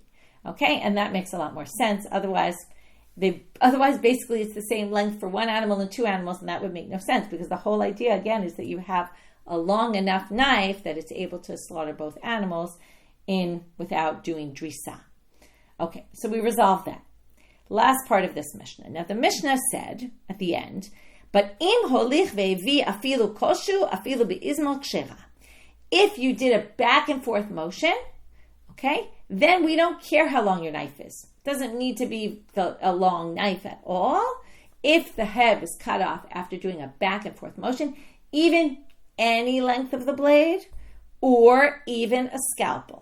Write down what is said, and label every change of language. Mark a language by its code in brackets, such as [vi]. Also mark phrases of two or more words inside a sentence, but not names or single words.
[en] Okay, and that makes a lot more sense. Otherwise basically it's the same length for one animal and two animals, and that would make no sense, because the whole idea again is that you have a long enough knife that it's able to slaughter both animals in without doing drisa. Okay, so we resolved that. Last part of this Mishnah. Now the Mishnah said at the end, but [he] אם הוליך והביא אפילו כל שהוא אפילו באיזמל כשרה. [en] If you did a back and forth motion, okay, then we don't care how long your knife is. It doesn't need to be a long knife at all. If the head was cut off after doing a back and forth motion, even any length of the blade, or even a scalpel.